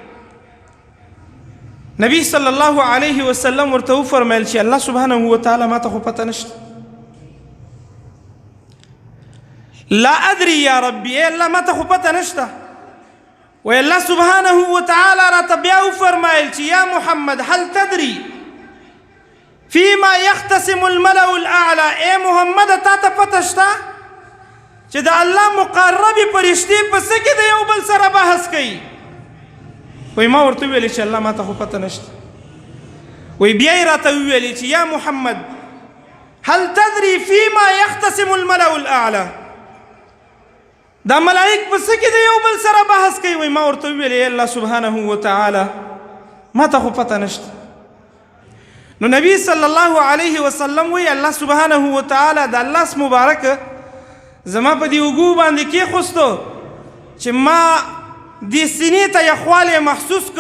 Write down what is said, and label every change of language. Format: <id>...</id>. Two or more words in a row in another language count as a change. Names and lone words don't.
<ps>نبی</ps> <ar>صلی الله علیه وسلم</ar> <ps>ورته وفرمیل چې</ps> <ar>الله سبحانه وتعالی</ar> <ps>ما ته خو پته نشته.</ps> <ar>لا ادري یا ربي،</ar> <ps>ای الله ما ته خو پته نشته. وی</ps> <ar>الله سبحانه وتعالی</ar> <ps>راته بیا وفرمیل چې</ps> <ar>یا محمد هل تدري فيما يختصم الملأ الاعلى.</ar> <ps>ای محمد تا ته پته شته چې د الله مقربې فرشتې په څه کې د یو بل سره بحث کوي؟ وی ما ورته وویلې چې الله ما ته خو پته نشته. وی بیا یې راته وویلې چې</ps> <ar>یا محمد هل تدري فيما يختصم الملأ الاعلى.</ar> <ps>دا ملائک په څه کې د یو بل سره بحث کوي؟ وی ما ورته وویلې</ps> <ar>الله سبحانه وتعالی</ar> <ps>ما ته خو پته نشته. نو نبی</ps> <ar>صلی الله علیه وسلم</ar> <ps>وی</ps> <ar>الله سبحانه وتعالی</ar> <ps>د الله اسم مبارک زما په دې اوږو باندې کېښوستو چې ما دې سینې ته یخوالی محسوس کو.</ps>